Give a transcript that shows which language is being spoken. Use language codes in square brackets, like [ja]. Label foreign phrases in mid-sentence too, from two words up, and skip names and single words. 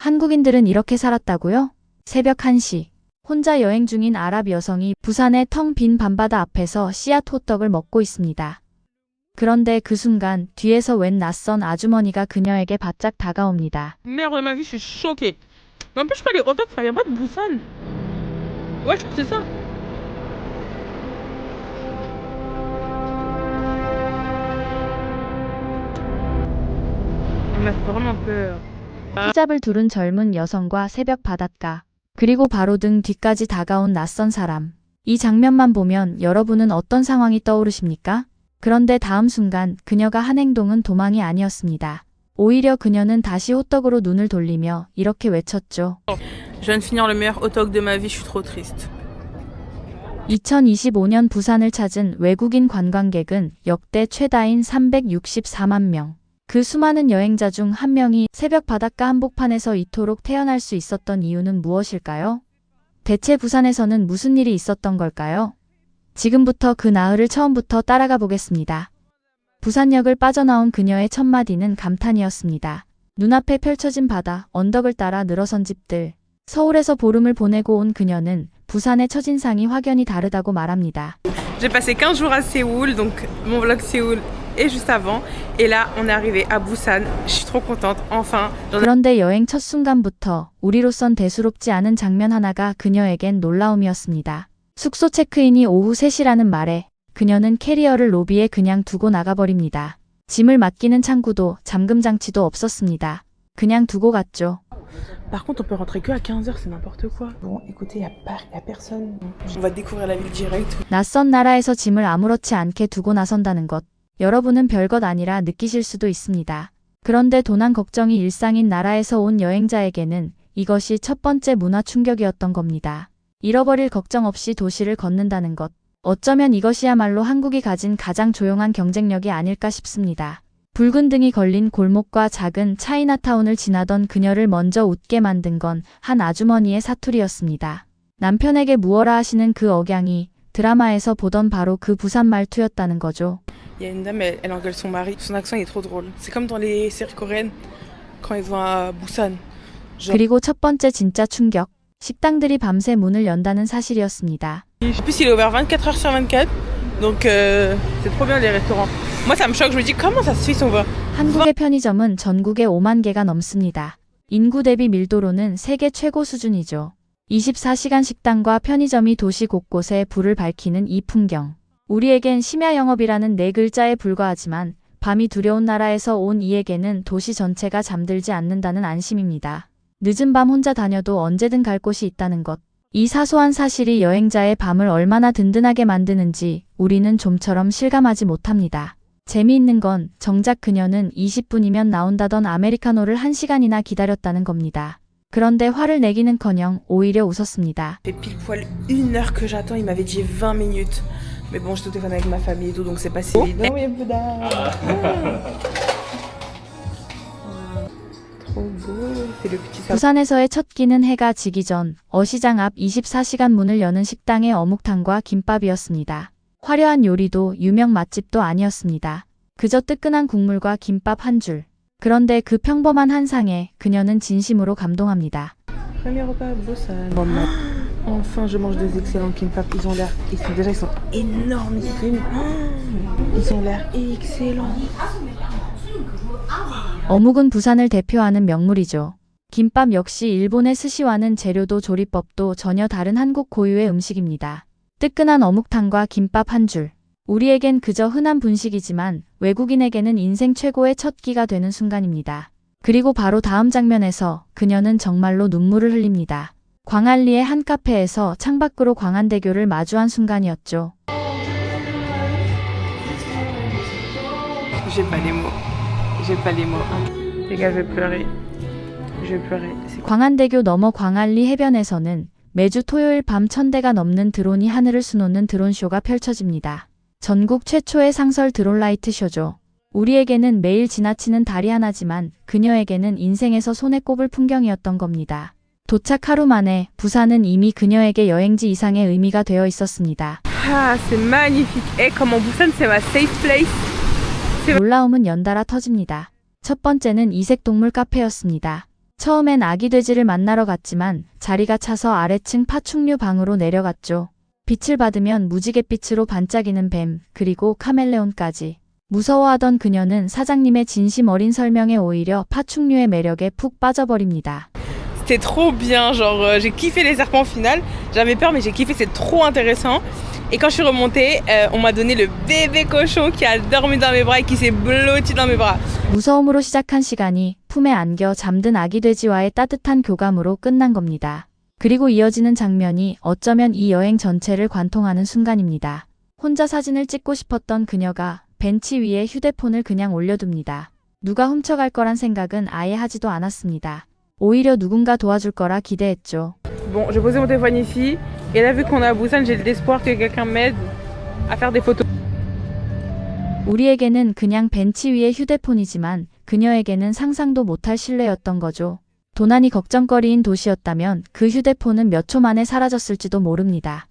[ko] 한국인들은 이렇게 살았다고요? 새벽 1시. 혼자 여행 중인 아랍 여성이 부산의 텅 빈 밤바다 앞에서 씨앗 호떡을 먹고 있습니다. 그런데 그 순간 뒤에서 웬 낯선 아주머니가 그녀에게 바짝 다가옵니다. [fr] Merde de ma vie, je suis choquée. N'empêche pas les hot dogs, ça vient pas de Busan. Ouais, je crois que c'est ça. On a vraiment peur. [ko] 히잡을 두른 젊은 여성과 새벽 바닷가, 그리고 바로 등 뒤까지 다가온 낯선 사람. 이 장면만 보면 여러분은 어떤 상황이 떠오르십니까? 그런데 다음 순간 그녀가 한 행동은 도망이 아니었습니다. 오히려 그녀는 다시 호떡으로 눈을 돌리며 이렇게 외쳤죠. [fr] Je viens de finir le meilleur hot dog de ma vie, je suis trop triste. [ko] 2025년 부산을 찾은 외국인 관광객은 역대 최다인 364만 명. 그 수많은 여행자 중 한 명이 새벽 바닷가 한복판에서 이토록 태어날 수 있었던 이유는 무엇일까요? 대체 부산에서는 무슨 일이 있었던 걸까요? 지금부터 그 나흘을 처음부터 따라가 보겠습니다. 부산역을 빠져나온 그녀의 첫 마디는 감탄이었습니다. 눈앞에 펼쳐진 바다, 언덕을 따라 늘어선 집들. 서울에서 보름을 보내고 온 그녀는 부산의 첫인상이 확연히 다르다고 말합니다. [fr] J'ai passé 15 jours à Séoul, donc mon vlog Séoul est juste avant. Et là, on est arrivé à Busan. Je suis trop contente, enfin. [ko] 그런데 여행 첫 순간부터 우리로선 대수롭지 않은 장면 하나가 그녀에겐 놀라움이었습니다. 숙소 체크인이 오후 3시라는 말에 그녀는 캐리어를 로비에 그냥 두고 나가버립니다. 짐을 맡기는 창구도 잠금 장치도 없었습니다. 그냥 두고 갔죠. [fr] Par contre, on peut rentrer que à 15h, c'est n'importe quoi. Bon, écoutez, y a personne. On va découvrir la ville direct. [ko] 낯선 나라에서 짐을 아무렇지 않게 두고 나선다는 것. 여러분은 별것 아니라 느끼실 수도 있습니다. 그런데 도난 걱정이 일상인 나라에서 온 여행자에게는 이것이 첫 번째 문화 충격이었던 겁니다. 잃어버릴 걱정 없이 도시를 걷는다는 것. 어쩌면 이것이야말로 한국이 가진 가장 조용한 경쟁력이 아닐까 싶습니다. 붉은 등이 걸린 골목과 작은 차이나타운을 지나던 그녀를 먼저 웃게 만든 건 한 아주머니의 사투리였습니다. 남편에게 무어라 하시는 그 억양이 드라마에서 보던 바로 그 부산 말투였다는 거죠. [fr] Il y a une dame, elle engueule son mari. Son accent est trop drôle. C'est comme dans les séries coréennes quand ils vont à Busan. [ko] 그리고 첫 번째 진짜 충격. 식당들이 밤새 문을 연다는 사실이었습니다. [fr] En plus, il est ouvert 24 heures sur 24. Donc, c'est trop bien les restaurants. Moi, ça me choque. Je me dis, comment ça se fait, ils sont ouverts? [ko] 한국의 편의점은 전국에 5만 개가 넘습니다. 인구 대비 밀도로는 세계 최고 수준이죠. 24시간 식당과 편의점이 도시 곳곳에 불을 밝히는 이 풍경. 우리에겐 심야 영업이라는 네 글자에 불과하지만 밤이 두려운 나라에서 온 이에게는 도시 전체가 잠들지 않는다는 안심입니다. 늦은 밤 혼자 다녀도 언제든 갈 곳이 있다는 것. 이 사소한 사실이 여행자의 밤을 얼마나 든든하게 만드는지 우리는 좀처럼 실감하지 못합니다. 재미있는 건 정작 그녀는 20분이면 나온다던 아메리카노를 1시간이나 기다렸다는 겁니다. 그런데 화를 내기는커녕 오히려 웃었습니다. [fr] C'est pile poil 1 heure que j'attends. Il m'avait dit 20 minutes. Mais bon, je téléphone avec ma famille et tout, donc c'est pas si vite. Non, il y a Bouddha. Trop beau. C'est le petit sapin. [ko] 부산에서의 첫 끼는 해가 지기 전 어시장 앞 24시간 문을 여는 식당의 어묵탕과 김밥이었습니다. 화려한 요리도 유명 맛집도 아니었습니다. 그저 뜨끈한 국물과 김밥 한 줄. 그런데 그 평범한 한 상에 그녀는 진심으로 감동합니다. [fr] Premier repas à Busan. Enfin, je mange des excellents kimbap. Ils sont énormissimes. Ils ont l'air excellents. [ko] 어묵은 부산을 대표하는 명물이죠. 김밥 역시 일본의 스시와는 재료도 조리법도 전혀 다른 한국 고유의 음식입니다. 뜨끈한 어묵탕과 김밥 한 줄. 우리에겐 그저 흔한 분식이지만 외국인에게는 인생 최고의 첫 끼가 되는 순간입니다. 그리고 바로 다음 장면에서 그녀는 정말로 눈물을 흘립니다. 광안리의 한 카페에서 창밖으로 광안대교를 마주한 순간이었죠. [fr] J'ai pas les mots. J'ai pas les mots. Les gars, je vais pleurer. Je vais pleurer. [ko] 광안대교 너머 광안리 해변에서는 매주 토요일 밤 1000대가 넘는 드론이 하늘을 수놓는 드론쇼가 펼쳐집니다. 전국 최초의 상설 드론 라이트 쇼죠. 우리에게는 매일 지나치는 달이 하나지만 그녀에게는 인생에서 손에 꼽을 풍경이었던 겁니다. 도착 하루 만에 부산은 이미 그녀에게 여행지 이상의 의미가 되어 있었습니다. [fr] Ah, c'est magnifique. Et comment Busan, c'est ma [en] safe place. [ko] 놀라움은 연달아 터집니다. 첫 번째는 이색 동물 카페였습니다. 처음엔 아기 돼지를 만나러 갔지만 자리가 차서 아래층 파충류 방으로 내려갔죠. 빛을 받으면 무지갯빛으로 반짝이는 뱀, 그리고 카멜레온까지. 무서워하던 그녀는 사장님의 진심 어린 설명에 오히려 파충류의 매력에 푹 빠져버립니다. [fr] C'était trop bien, genre j'ai kiffé les serpents au final. J'avais peur mais j'ai kiffé, c'est trop intéressant. Et quand je suis remontée, on m'a donné le bébé cochon qui a dormi dans mes bras et qui s'est blotti dans mes bras. [ko] 무서움으로 시작한 시간이 품에 안겨 잠든 아기 돼지와의 따뜻한 교감으로 끝난 겁니다. 그리고 이어지는 장면이 어쩌면 이 여행 전체를 관통하는 순간입니다. 혼자 사진을 찍고 싶었던 그녀가 벤치 위에 휴대폰을 그냥 올려둡니다. 누가 훔쳐갈 거란 생각은 아예 하지도 않았습니다. 오히려 누군가 도와줄 거라 기대했죠. [fr] Bon, j'ai posé mon téléphone ici. Et là, vu qu'on est à Busan, j'ai l'espoir que quelqu'un m'aide à faire des photos. [ko] 우리에게는 그냥 벤치 위의 휴대폰이지만 그녀에게는 상상도 못할 신뢰였던 거죠. 도난이 걱정거리인 도시였다면 그 휴대폰은 몇 초 만에 사라졌을지도 모릅니다.